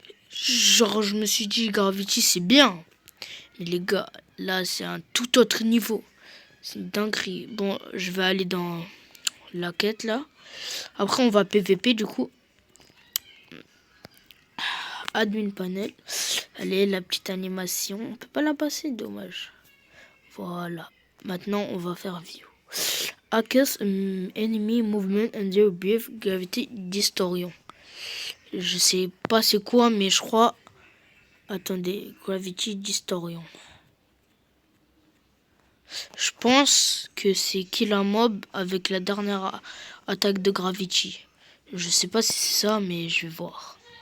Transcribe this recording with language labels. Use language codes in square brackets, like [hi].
[fr] Genre, je me suis dit, Gravity, c'est bien. Mais les gars, là, c'est un tout autre niveau. C'est une dinguerie. Bon, je vais aller dans la quête, là. Après, on va PVP, du coup. Admin panel. Allez, la petite animation. On peut pas la passer, dommage. Voilà. Maintenant, on va faire view. [en] Access enemy movement and their brief gravity distortion. [fr] Je sais pas c'est quoi, mais je crois... Attendez, gravity distortion. Je pense que c'est kill un mob avec la dernière attaque de gravity. Je sais pas si c'est ça, mais je vais voir.